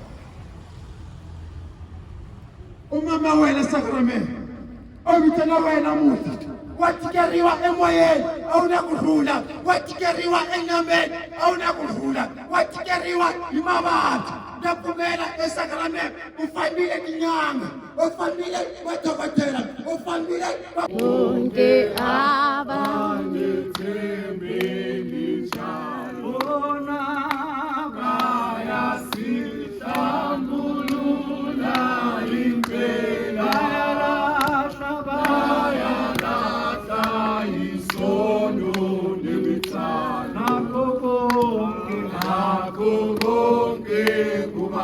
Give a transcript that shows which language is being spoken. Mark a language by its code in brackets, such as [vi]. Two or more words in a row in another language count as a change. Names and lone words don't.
[ts] umama wena sakramento u vitana wena namuntlha wa tikeriwa emoyeni a wu na kurhula wa tikeriwa enyameni a wu na kurhula wa tikeriwa hi mavabyi na pfumela esakramento u fambile tinyanga u fambile madokodela u fambile [zu] Onke abanithembeli njalo bayasihlambulula impela bayalahla isono nemithwalo nakho konke